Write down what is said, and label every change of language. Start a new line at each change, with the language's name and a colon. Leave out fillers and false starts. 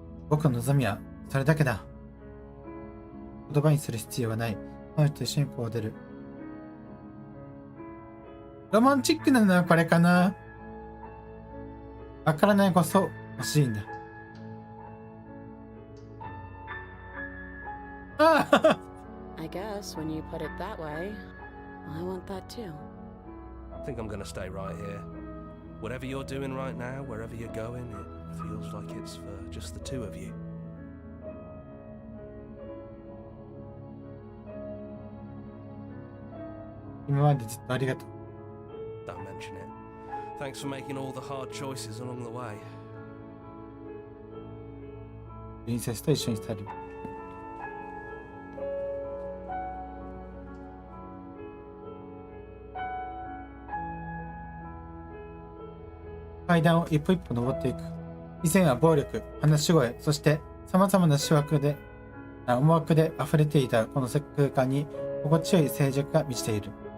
Japanese: 僕の望みはそれだけだ。言葉にする必要はない。彼女と一緒にこう出る。ロマンチックなのはこれかな。わからないこそ欲しいんだ。ああ
English: I guess when you put it that way, I want that too. I think I'm gonna stay right here. Whatever you're doing right now, wherever you're going, it feels like it's for just the two of you.
Japanese: 今までずっとありがとう。
English: Don't mention it. Thanks for making all the hard choices along the way.
Japanese: プリンセスと一緒に去る。階段を一歩一歩登っていく。以前は暴力、話し声、そして様々な思惑で溢れていたこの空間に心地よい静寂が満ちている。